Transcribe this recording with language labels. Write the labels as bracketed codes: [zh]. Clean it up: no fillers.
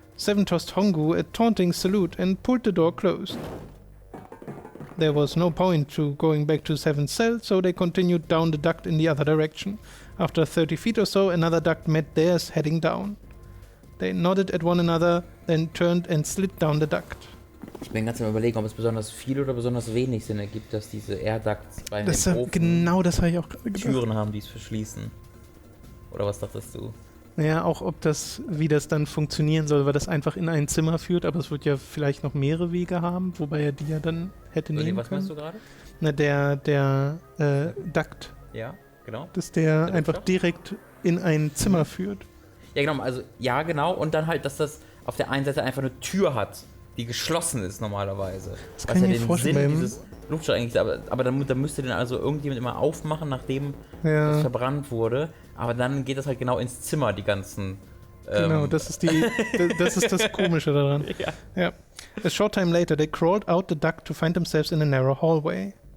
[en] Seven tossed Hongu a taunting salute and pulled the door closed. There was no point to going back to Seven's cell, so they continued down the duct in the other direction. After 30 feet or so, another duct met theirs heading down. They nodded at one another, then turned and slid down the duct. [de] Ich bin ganz am Überlegen, ob es besonders viel oder besonders wenig Sinn ergibt, dass diese Air-Ducts bei den Ofen genau das habe ich auch gerade gedacht. Türen haben, die es verschließen. Oder was dachtest du? Naja, auch wie das dann funktionieren soll, weil das einfach in ein Zimmer führt, aber es wird ja vielleicht noch mehrere Wege haben, wobei er die ja dann hätte nehmen was können. Was meinst du gerade? Na, der Duct. Ja, genau. Dass der einfach direkt in ein Zimmer führt. Ja, genau, also, ja, genau, und dann halt, dass das auf der einen Seite einfach eine Tür hat, die geschlossen ist normalerweise. Das kann ich mir vorstellen. Sinn dieses Luftschlag eigentlich, aber dann müsste den also irgendjemand immer aufmachen, nachdem das verbrannt wurde. Aber dann geht das halt genau ins Zimmer, die ganzen... Genau, das ist das Komische daran. Ja. [en] A short time later, they crawled out the duct to find themselves in a narrow hallway.